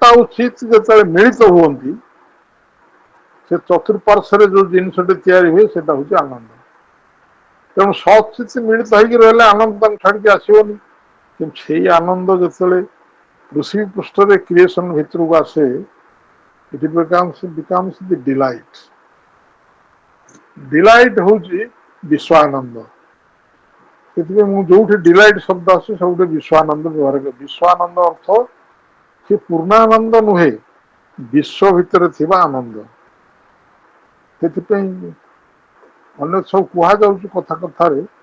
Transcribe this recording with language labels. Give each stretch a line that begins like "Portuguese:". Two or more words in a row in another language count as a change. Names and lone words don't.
Odia: ଆଉ ଚିତ୍ ଯେତେବେଳେ ମିଳିତ ହୁଅନ୍ତି ସେ ଚତୁଃପାର୍ଶ୍ୱରେ ଯୋଉ ଜିନିଷଟି ତିଆରି ହୁଏ ସେଟା ହଉଛି ଆନନ୍ଦ ତେଣୁ ସତ୍ ଚିତ୍ ମିଳିତ ହେଇକି ରହିଲେ ଆନନ୍ଦ ତାଙ୍କୁ ଛାଡିକି ଆସିବନି କିନ୍ତୁ ସେଇ ଆନନ୍ଦ ଯେତେବେଳେ ପୃଥିବୀ ପୃଷ୍ଠରେ କ୍ରିଏସନ ଭିତରକୁ ଆସେ
English: it becomes the delight
Odia: ଡିଲାଇଟ୍ ହଉଛି ବିଶ୍ୱାନନ୍ଦ ସେଥିପାଇଁ ମୁଁ ଯୋଉଠି ଡିଲାଇଟ୍ ଶବ୍ଦ ଆସୁଛି ସବୁଠି ବିଶ୍ୱାନନ୍ଦ ବ୍ୟବହାର କରେ ବିଶ୍ୱାନନ୍ଦ ଅର୍ଥ ସେ ପୂର୍ଣ୍ଣାନନ୍ଦ ନୁହେଁ ବିଶ୍ୱ ଭିତରେ ଥିବା ଆନନ୍ଦ ସେଥିପାଇଁ ଅନ୍ୟ ସବୁ କୁହାଯାଉଛି କଥା କଥାରେ